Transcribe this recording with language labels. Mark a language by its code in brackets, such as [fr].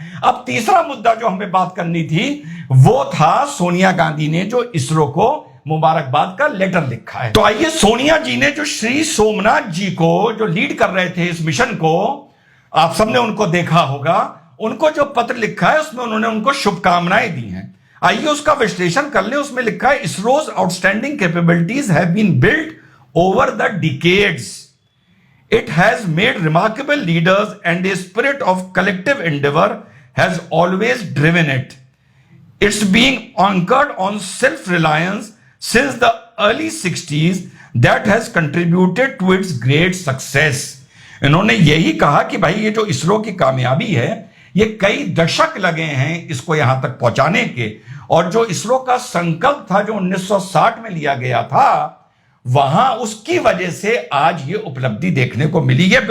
[hi] अब तीसरा मुद्दा जो हमें बात करनी थी वो था सोनिया गांधी ने जो इसरो को मुबारकबाद का लेटर लिखा है। तो आइए, सोनिया जी ने जो श्री सोमनाथ जी को जो लीड कर रहे थे इस मिशन को, आप सबने उनको देखा होगा, उनको जो पत्र लिखा है उसमें उन्होंने उनको शुभकामनाएं दी हैं। आइए उसका विश्लेषण कर ले। उसमें लिखा है, [en] ISRO's outstanding capabilities have been built over the decades. It has made remarkable leaders and a spirit of collective endeavor has always driven it. It's being anchored on self-reliance since the early 60s that has contributed to its great success. [hi] इन्होंने यही कहा कि भाई ये जो इसरो की कामयाबी है, ये कई दशक लगे हैं इसको यहां तक पहुंचाने के, और जो इसरो का संकल्प था जो 1960 में लिया गया था, वहां उसकी वजह से आज ये उपलब्धि देखने को मिली है।